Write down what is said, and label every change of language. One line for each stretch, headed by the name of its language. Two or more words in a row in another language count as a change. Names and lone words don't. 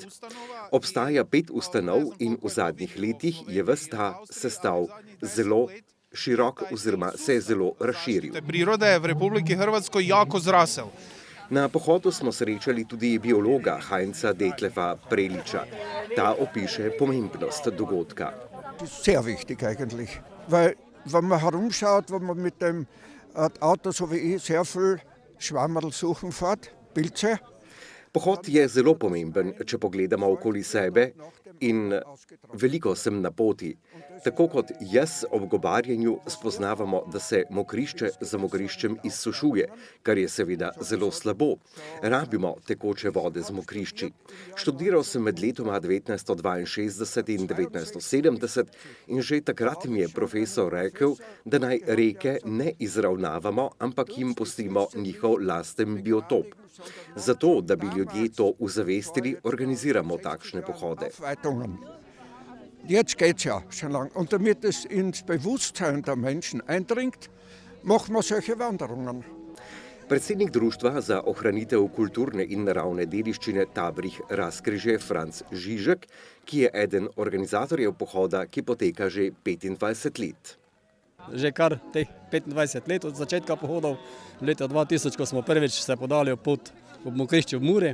Slovenian: Obstaja 5 ustanov in v zadnjih letih je ves ta sestav zelo širok oziroma se je zelo razširil.
Croatian: Priroda je v Republiki Hrvatskoj jako zrasel.
Slovenian: Na pohodu smo srečali tudi biologa Heinza Detlefa Preliča. Ta opiše pomembnost dogodka.
German: Sehr wichtig eigentlich, weil wenn man herumschaut, wenn man mit dem Auto so wie ich sehr viel Schwammerl suchen fährt, Pilze.
Slovenian: Pohod je zelo pomemben, če pogledamo okoli sebe, in veliko sem na poti. Tako kot jaz ob gobarjenju spoznavamo, da se mokrišče za mokriščem izsušuje, kar je seveda zelo slabo. Rabimo tekoče vode z mokrišči. Študiral sem med letoma 1962 in 1970 in že takrat mi je profesor rekel, da naj reke ne izravnavamo, ampak jim pustimo njihov lasten biotop. Zato, da bi ljudje to uzavestili, organiziramo takšne pohode.
German: Jetzt geht's ja schon lang. Und damit es ins Bewusstsein der Menschen eindringt, machen wir solche Wanderungen.
Slovenian: Predsednik Društva za ohranitev kulturne in naravne dediščine Tabrih Razkriže Franc Žižek, ki je eden organizatorjev pohoda, ki poteka že 25 let. Že kar teh 25 let od začetka pohodov, leta 2000, ko smo prvič se podali pot ob mokrišču v Muri.